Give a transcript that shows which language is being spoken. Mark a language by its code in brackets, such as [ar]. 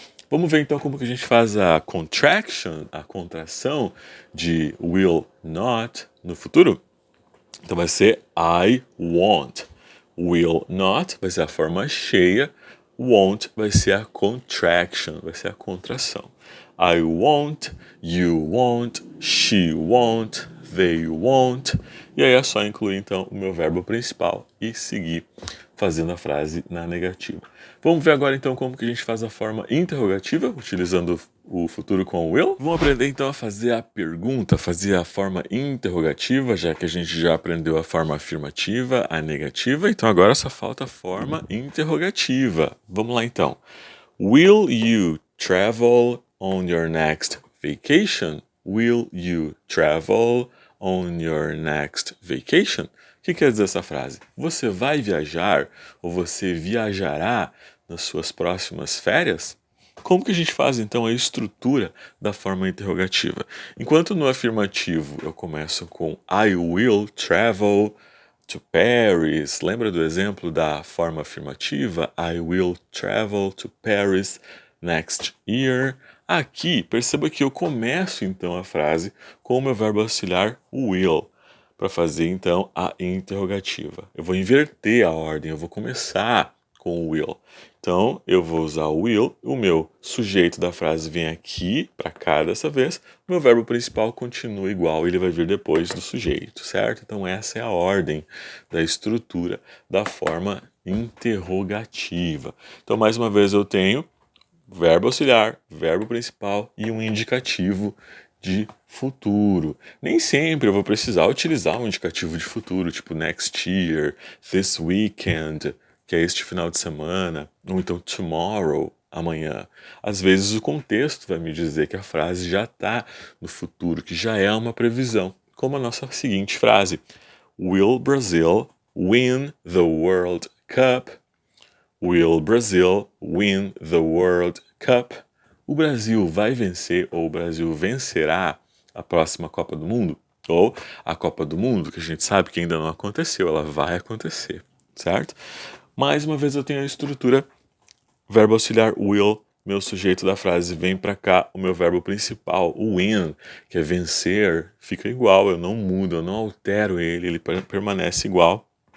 [pt] Vamos ver então como que a gente faz a contraction, a contração de will not no futuro? Então vai ser I won't. Will not vai ser a forma cheia, won't vai ser a contraction, vai ser a contração. [en] I won't, you won't, she won't, they won't. [pt] E aí é só incluir então o meu verbo principal e seguir fazendo a frase na negativa. Vamos ver agora então como que a gente faz a forma interrogativa, utilizando o futuro com will. Vamos aprender então a fazer a pergunta, fazer a forma interrogativa, já que a gente já aprendeu a forma afirmativa, a negativa, então agora só falta a forma interrogativa. Vamos lá então. [en] Will you travel on your next vacation? Will you travel on your next vacation? [pt] O que quer dizer essa frase? Você vai viajar ou você viajará nas suas próximas férias? Como que a gente faz então a estrutura da forma interrogativa? Enquanto no afirmativo eu começo com [en] I will travel to Paris. [pt] Lembra do exemplo da forma afirmativa? [en] I will travel to Paris next year. [pt] Aqui, perceba que eu começo então a frase com o meu verbo auxiliar will, para fazer então a interrogativa. Eu vou inverter a ordem, eu vou começar com o will. Então, eu vou usar o will, o meu sujeito da frase vem aqui, para cá dessa vez, o meu verbo principal continua igual, ele vai vir depois do sujeito, certo? Então, essa é a ordem da estrutura da forma interrogativa. Então, mais uma vez, eu tenho verbo auxiliar, verbo principal e um indicativo de futuro. Nem sempre eu vou precisar utilizar um indicativo de futuro, tipo next year, this weekend, que é este final de semana, ou então tomorrow, amanhã. Às vezes o contexto vai me dizer que a frase já está no futuro, que já é uma previsão, como a nossa seguinte frase: [en] Will Brazil win the World Cup? Will Brazil win the World Cup? [pt] O Brasil vai vencer ou o Brasil vencerá a próxima Copa do Mundo? Ou a Copa do Mundo, que a gente sabe que ainda não aconteceu, ela vai acontecer, certo? Mais uma vez eu tenho a estrutura verbo auxiliar will, meu sujeito da frase vem para cá, o meu verbo principal, o win, que é vencer, fica igual, eu não mudo, eu não altero ele permanece igual.